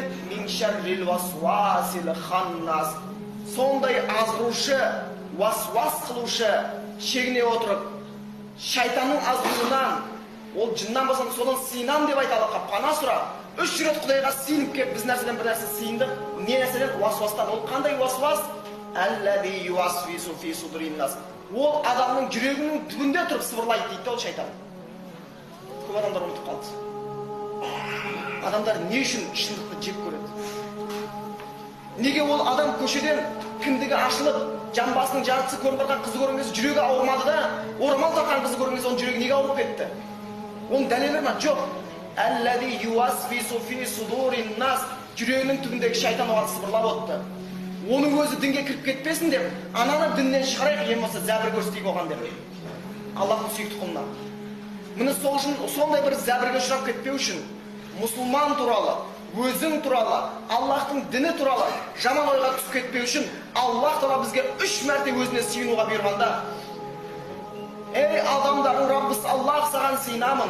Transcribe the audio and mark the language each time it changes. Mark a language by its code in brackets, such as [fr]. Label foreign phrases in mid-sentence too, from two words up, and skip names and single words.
[ar] من شر الوسواس الخناس. [kk] Сондай азғырушы, васвас қылушы шегіне отырып, шайтанның азғыруынан, ол жыннан болсын, содан сыйынам деп айта Аллахқа, пана сұра. 3 рет Құдайға сыйынып кеп, біз нәрседен бір нәрсе сыйындық. Не нәрседен? Васвастан. Ол қандай васвас? [ar] الذي يوسوس في صدور الناس. [kk] Ол адамның жүрегінің түбінде тұрып сыбырлайды дейді ол шайтан. Көп адамдар ұмытып қалды. Адамдар не үшін шындықты жек көреді? Неге ол адам көшеден кіндігі ашылып, жамбасының жартысы көрініп қалған қызы көрген кезде жүрегі ауырмады да, орамал таққан қызы көрген кезде оның жүрегі неге ауырып кетті? Оның дәлелі ме? Жоқ. [ar] الذي يوسوس في صدور الناس. [kk] Жүрегінің түбіндегі шайтан оған сыбырлап отты. Оның өзі дінге кіріп кетпесін деп, ананы діннен шығарайық, ең болса зәбір көрсетейік оған деп. Аллахтың сүйікті құлына. Міне сол үшін, сондай бір зәбірге ұшырап кетпеу үшін, мұсылман туралы, өзің туралы, Аллахтың діні туралы жаман ойға түсіп кетпеу үшін, Аллах Тағала бізге 3 мәрте өзіне сыйынуға бұйырғанда: "Ей адамдардың Раббысы Аллах, саған сыйынамын.